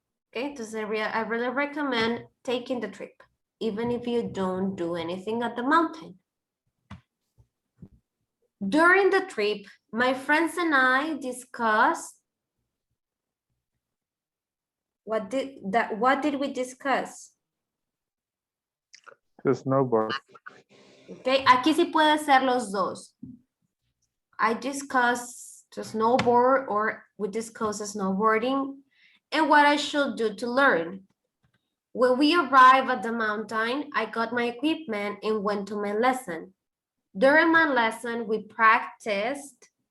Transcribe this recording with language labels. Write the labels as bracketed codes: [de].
[en] Okay, entonces I really recommend taking the trip, even if you don't do anything at the mountain. During the trip, my friends and I discussed what did we discuss? To snowboard. [es] Okay, aquí sí puede ser los dos. [en] I discussed to snowboard or we discussed snowboarding and what I should do to learn. When we arrived at the mountain, I got my equipment and went to my lesson. During my lesson, we practiced.